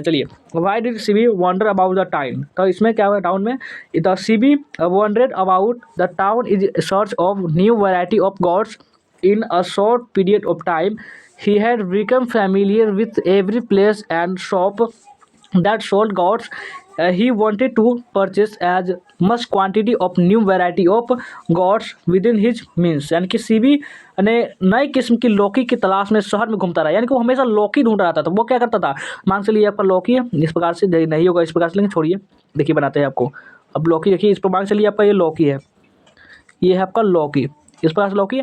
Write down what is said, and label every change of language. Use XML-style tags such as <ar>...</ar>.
<en>चलिए why did CB wander about the town.</en> <hi>तो इसमें क्या हुआ,</hi> <en>Town में the CB wandered about the town is search of new variety of gods in a short period of time. He had become familiar with every place and shop that sold gods. He wanted to purchase as much quantity of new variety of gods within his means।</en> <hi>यानी कि CB ने नई किस्म की लौकी की तलाश में शहर में घूमता रहा। यानी कि वो हमेशा लौकी ढूंढ रहा था। तो वो क्या करता था, मान से लिए आपका लौकी है इस प्रकार से, नहीं होगा इस प्रकार से, लेकिन छोड़िए देखिए बनाते हैं आपको। अब लौकी देखिए इस प्रकार से लिए आपका ये लौकी है, ये है आपका लौकी, इस प्रकार से लौकी है।</hi>